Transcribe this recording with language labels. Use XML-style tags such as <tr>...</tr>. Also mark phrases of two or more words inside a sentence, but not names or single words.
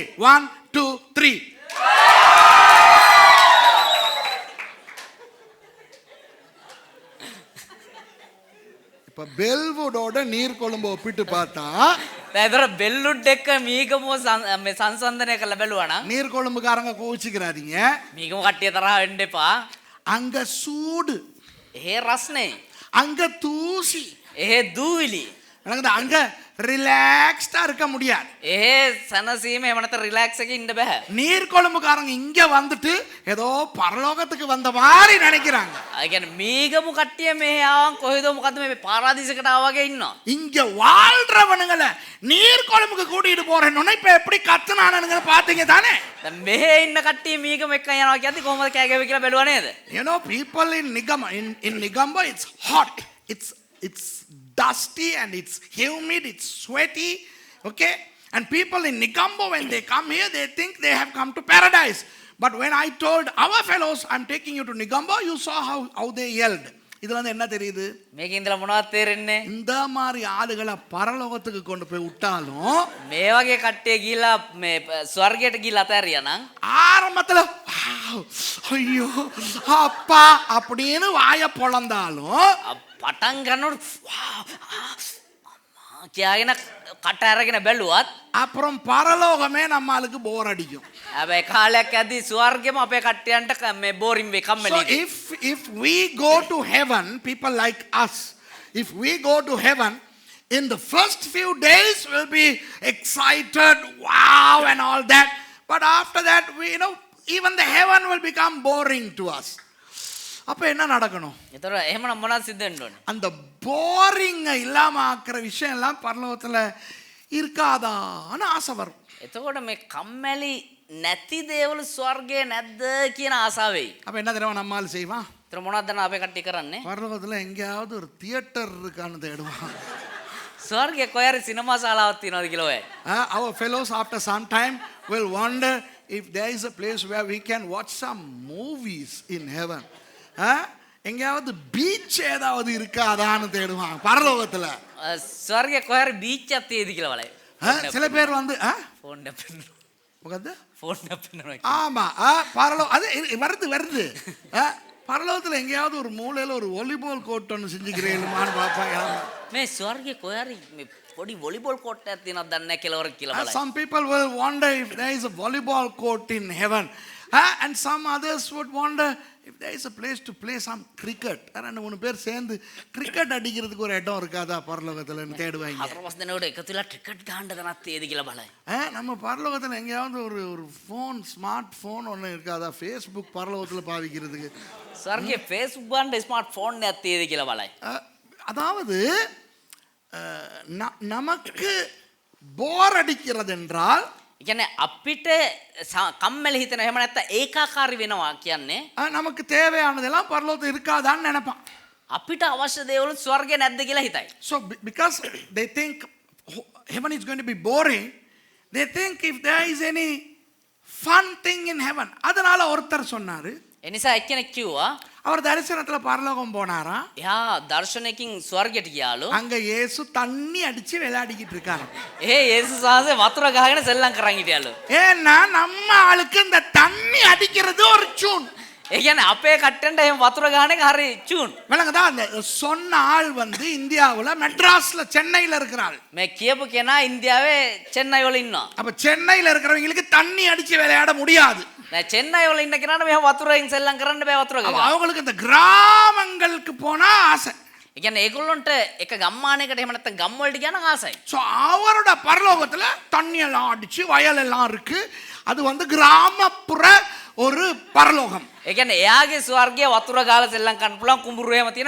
<en>1 2 3.</en> <ta>இப்ப பெல்வுடோட நீர்கொழும்பு ஒப்பிட்டு பார்த்தா,</ta> <si>ඒතර බෙල්ලුඩ් එක මීගමුව මේ සංසන්දනය කරලා බැලුවා නම්</si> <ta>நீர்கொழும்புக்காரங்க கோவிச்சுக்கிறாதீங்க,</ta> <si>මීගමුව කට්ටිය තරහ වෙන්න එපා.</si> <ta>அங்க சூடு,</ta> <si>එහෙ රස්නේ,</si> <ta>அங்க தூசி,</ta> <si>එහෙ දූවිලි,</si> <ta>அங்க ரிலாக்ஸ்டா இருக்க முடியாது.</ta> <si>ඒ සැනසීම එහෙම නැත්නම් රිලැක්ස් එකේ ඉන්න බෑ.</si> <ta>நீர்கொழும்புக்காரங்க இங்க வந்துட்டு ஏதோ பரலோகத்துக்கு வந்த மாதிரி நினைக்கிறாங்க.</ta> <si>ඒ කියන්නේ මීගමු කට්ටිය මෙහෙ ආවන් කොහෙද මොකද්ද මේ පාරාදීසයකට ආවා වගේ ඉන්නවා.</si> <ta>இங்க வாழ்றவனுங்களை நீர்கொழும்புக்கு கூட்டிட்டு போறேன்னு இப்ப எப்படி கத்துனானுங்க பாத்தீங்க தானே?</ta> <si>දැන් මෙහෙ ඉන්න කට්ටිය මීගම එක්ක යනවා කියද්දි කොහොමද කෑගැවි කියලා බැලුවා නේද?</si> <en>You know, people in Nigamba, it's hot. It's dusty and it's humid, it's sweaty. Okay? And people in Nigambo, when they come here, they think they have come to paradise. But when I told our fellows, I'm taking you to Nigambo, you saw how they yelled.</en> <ta>இதுல என்ன தெரியுது?</ta> <si>මේකේ ඉඳලා මොනවද තේරෙන්නේ?</si> <ta>இந்த மாதிரி ஆளுகளை பரலோகத்துக்கு கொண்டு போய் விட்டாலும்</ta> <si>මේ වගේ කට්ටිය ගිහිලා මේ ස්වර්ගයට ගිහිලා අතෑරියා නම්</si> <ta>ஆரம்பத்துல ஐயோ அப்பா அப்படின்னு வாய பொளந்தாலும்</ta> <si>පටන් ගන්නකොට අම්මා කියගෙන කට අරගෙන බැලුවත්</si> <ta>அப்புறம் பரலோகமே நம்மளுக்கு போர் அடிக்கும்.</ta> <si>හැබැයි කාලයක් යද්දී ස්වර්ගෙම අපේ කට්ටියන්ට මේ බෝරින් වේ</si> <en>So</en> <si>කම්මැලි.</si> <en>if we go to heaven, people like us, if we go to heaven, in the first few days we'll be excited, wow and all that. But after that, even the heaven will become boring to us.</en> <ta>அப்ப என்ன நடக்கணும்?</ta> <si>ඒතර එහෙමනම් මොනවද සිද්ධ වෙන්න ඕනේ?</si> <ta>அந்த போரிங் இல்லாம ஆக்குற விஷயம் எல்லாம் பரலோகத்துல இருக்காதான்னு ஆசை வரும்.</ta> <si>එතකොට මේ කම්මැලි නැති දේවල් ස්වර්ගයේ නැද්ද කියන ආසාවෙයි.</si> <ta>அப்ப என்ன தெரியுமா நம்மால் செய்வான்?</ta> <si>ඒතර මොනවද දැන් අපේ කට්ටිය කරන්නේ?</si> <ta>பரலோகத்துல எங்கேயாவது ஒரு தியேட்டர் இருக்கான்னு தேடுவான்.</ta> <si>ස්වර්ගයේ කොහරි සිනමා ශාලාවක් තියෙනවද කියලා ඔය.</si> <en>Our fellows after some time will wonder if there is a place where we can watch some movies in heaven.</en> <ta>எங்கேயாவது பீச் ஏதாவது இருக்காதான்னு தேடுவான் பரலோகத்துல.</ta> <si>ස්වර්ගයේ කොහරි බීච් එකක් තියෙද කියලා බලයි.</si> <ta>சில பேர் வந்து</ta> <si>ෆෝන් එක පෙන්නනවා. මොකද්ද? ෆෝන් එක පෙන්නනවා.</si> <ta>ஆமா அது வருது பரலோகத்துல எங்கேயாவது ஒரு மூலையில ஒரு</ta> <en>volleyball court</en> <ta>ஒன்று செஞ்சுக்கிறேன்மான்னு பார்ப்பாங்க.</ta> <si>මේ ස්වර්ගයේ කොහරි මේ පොඩි</si> <en>volleyball court</en> <si>එකක් තියෙනවද දන්නේ නැහැ කියලා කියලා බලයි.</si> <en>Some people will wonder if there is a volleyball court in heaven. And some others would wonder if there is a place to play some cricket.</en> <ta>ரெண்டு மூணு பேர் சேர்ந்து கிரிக்கெட் அடிக்கிறதுக்கு ஒரு இடம் இருக்காதா பரலோகத்துலன்னு தேடுவாங்க.</ta> <si>හතර පස් දෙනෙකුට එකතු වෙලා ක්‍රිකට් ගහන්න දනක් තියෙද කියලා බලයි.</si> <ta>நம்ம பரலோகத்தில் எங்கேயாவது ஒரு</ta> <en>phone smart phone</en> <ta>ஒன்று இருக்காதா ஃபேஸ்புக் பரலோகத்தில் பாவிக்கிறதுக்கு?</ta> <si>ස්වර්ගයේ Facebook ගන්න</si> <en>smart phone</en> <si>එකක් තියෙද කියලා බලයි.</si> <ta>அதாவது நமக்கு போர் அடிக்கிறது என்றால்</ta> <si>කියන්නේ අපිට කම්මැලි හිතෙන එහෙම නැත්නම් ඒකාකාරී වෙනවා කියන්නේ</si> <ta>நமக்கு தேவையானதெல்லாம் பரலோகத்தில் இருக்காதான்னு நினைப்பான்.</ta> <si>අපිට අවශ්‍ය දේවල් ස්වර්ගයේ නැද්ද කියලා හිතයි.</si> <en>So because they think heaven is going to be boring, they think if there is any fun thing in heaven.</en> <ta>அதனால ஒருத்தர் சொன்னாரு.</ta> <si>එනිසා එක්කෙනෙක් කිව්වා</si> <ta>அவர் தரிசனத்துல பரலோகம் போனாரா?</ta> <si>එයා දර්ශනයකින් ස්වර්ගයට ගියාලු.</si> <ta>அங்க இயேசு தண்ணி அடிச்சு விளையாடிக்கிட்டு இருக்காரு.</ta> <si>යේසුස් වහන්සේ වතුර ගහගෙන සෙල්ලම් කරන් හිටියලු.</si> <ta>ஏன்னா நம்ம ஆளுக்கு இந்த தண்ணி அடிக்கிறது ஒரு சூன்.</ta> <si>ඒ කියන්නේ අපේ කට්ටෙන්ට එහෙම වතුර ගහන එක හරි චූන්.</si> <ta>விளங்குதா? அந்த சொன்ன ஆள் வந்து இந்தியாவுல மெட்ராஸ்ல சென்னையில இருக்கிறாள்.</ta> <si>මේ කියපු කෙනා ඉන්දියාවේ චෙන්නයි වල ඉන්නවා.</si> <ta>அப்ப சென்னையில இருக்கிறவங்களுக்கு தண்ணி அடிச்சு விளையாட முடியாது.</ta> <si>දැන් චෙන්නයි වල ඉන්න කෙනාට මෙහෙම වතුරෙන් සෙල්ලම් කරන්න බෑ වතුර ගහලා.</si> <ta>அவங்களுக்கு இந்த கிராமங்களுக்கு போனா ஆசை.</ta> <si>ඒ කියන්නේ ඒගොල්ලොන්ට එක ගම්මානයකට එහෙම නැත්නම් ගම් වලට යන ආසයි.</si> <ta>ஸோ அவரோட பரலோகத்துல தண்ணி எல்லாம் அடிச்சு வயல் எல்லாம் இருக்கு. அது வந்து கிராமப்புற ஒரு பரலோகம்.</ta> <si>ඒ කියන්නේ එයාගේ ස්වර්ගයේ වතුර ගාලා සෙල්ලම් කරන්න පුළුවන් කුඹුරු එහෙම තියෙනවා.</si>